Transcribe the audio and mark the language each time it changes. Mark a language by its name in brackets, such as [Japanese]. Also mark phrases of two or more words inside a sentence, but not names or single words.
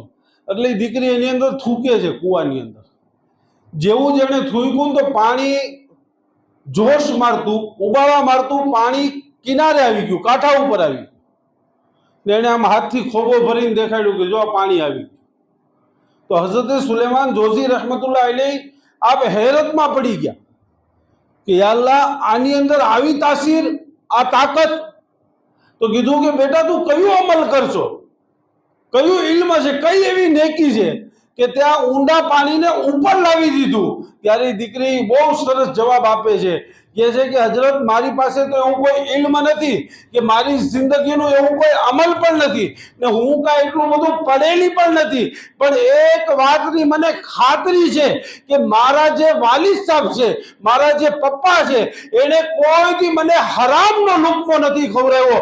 [Gujarati] એટલે એ દીકરી એની અંદર થૂકે છે કૂવાની અંદર। જેવું જ એણે થૂક્યું તો પાણી જોશ મારતું ઉબાળા મારતું પાણી કિનારે આવી ગયું, કાંઠા ઉપર આવી ગયું ને એણે આમ હાથથી ખોબો ભરીને દેખાડ્યું કે જો આ પાણી આવી ગયું। તો હઝરત સુલેમાન જોશી [Arabic] رحمة الله عليه [Gujarati] आप हैरतમાં પડી ગયા કે યા અલ્લાહ આની અંદર આવી તાસીર, આ તાકાત। તો કીધું કે બેટા તું કયું અમલ કરશો, કયું ઇલ્મ છે, કઈ એવી નેકી છે કે ત્યાં ઊંડા પાણીને ઉપર લાવી દીધું? ત્યારે દીકરી બહુ સરસ જવાબ આપે છે, કહે છે કે હજરત મારી પાસે તો એવું કોઈ ઇલ્મ નથી કે મારી જિંદગીનું એવું કોઈ અમલ પણ નથી ને હું કાંઈ એટલું બધું પડેલી પણ નથી, પણ એક વાતની મને ખાતરી છે કે મારા જે વાલિદ સાહેબ છે, મારા જે પપ્પા છે, એણે કોઈથી મને હરામનો લુકમો નથી ખવડાવ્યો।